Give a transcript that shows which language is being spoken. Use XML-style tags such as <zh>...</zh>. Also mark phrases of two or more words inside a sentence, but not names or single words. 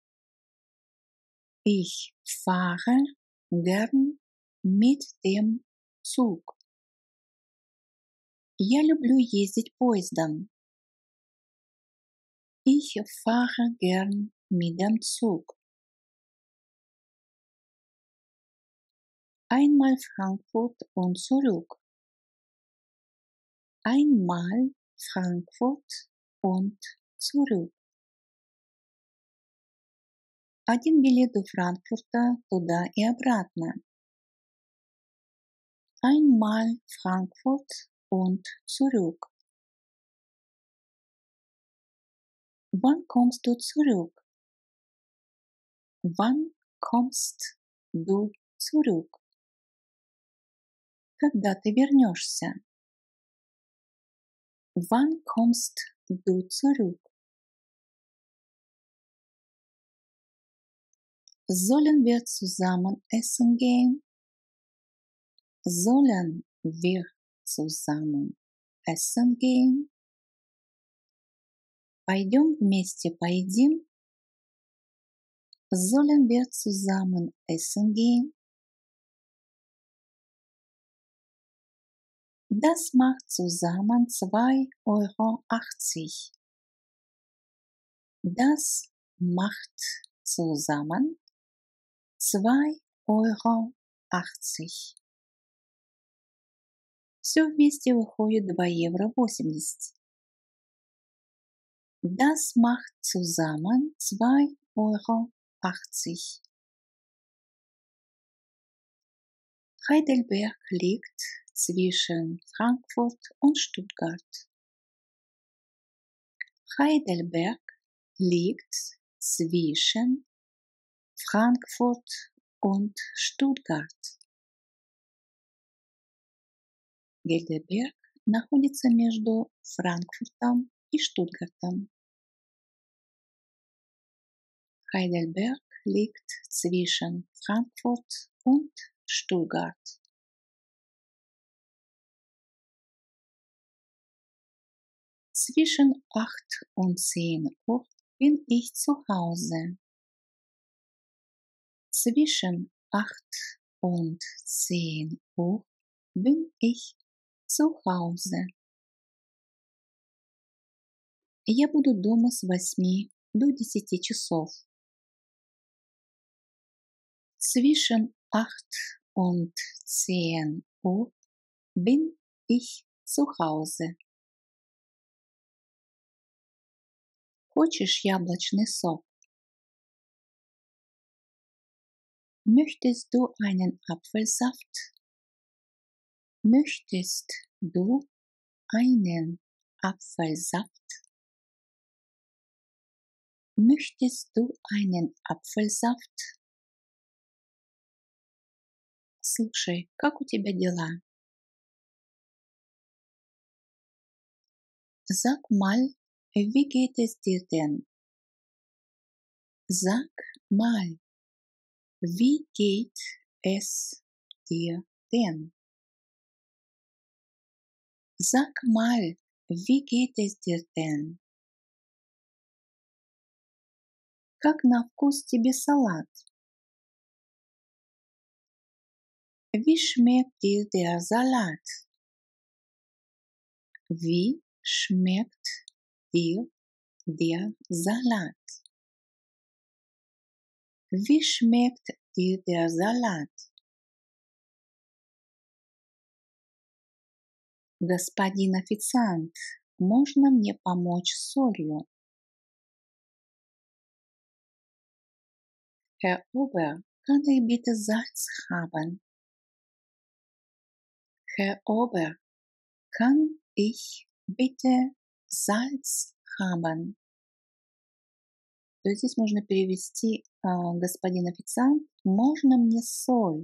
<de>Ich fahre gern mit dem Zug.</de> <ru>Я люблю ездить поездом.</ru> <de>Ich fahre gern mit dem Zug. Einmal Frankfurt und zurück. Einmal Frankfurt und zurück.</de> <ru>Один билет до Франкфурта туда и обратно.</ru> <de>Einmal Frankfurt und zurück. Wann kommst du zurück? Wann kommst du zurück?</de> <ru>Когда ты вернешься?</ru> <de>Wann kommst du zurück? Sollen wir zusammen essen gehen? Sollen wir zusammen essen gehen?</de> <ru>Пойдем вместе поедим?</ru> <de>Sollen wir zusammen essen gehen? Das macht zusammen 2,80 Euro. Das macht zusammen 2,80 Euro.</de> <ru>Все вместе выходит 2,80 Euro.</ru> <de>Das macht zusammen 2,80 Euro. Heidelberg liegt zwischen Frankfurt und Stuttgart. Heidelberg liegt zwischen Frankfurt und Stuttgart.</de> <ru>Heidelberg находится между Франкфуртом и Штутгартом.</ru> <de>Heidelberg liegt zwischen Frankfurt und Stuttgart. Zwischen 8 und 10 Uhr bin ich zu Hause. Zwischen 8 und 10 Uhr bin ich zu Hause.</de> <ru>Я буду дома с 8 до 10 часов.</ru> <de>Zwischen 8 und 10 Uhr bin ich zu Hause.</de> <ru>Хочешь яблочный сок?</ru> <de>Möchtest du einen Apfelsaft? Möchtest du einen Apfelsaft? Möchtest du einen Apfelsaft?</de> <ru>Слушай, как у тебя дела?</ru> <de>Sag mal, wie geht es dir denn? Sag mal, wie geht es dir denn? Sag mal, wie geht es dir denn?</de> <ru>Как на вкус тебе салат?</ru> <de>Wie schmeckt dir der Salat? Wie schmeckt dir der Salat? Wie schmeckt dir der Salat?</de> <ru>Господин официант, можно мне помочь с солью?</ru> <de>Herr Ober, kann ich bitte Salz haben? Herr Ober, kann ich bitte Salz haben?</de> <ru>То есть здесь можно перевести господин официант, можно мне соль?</ru>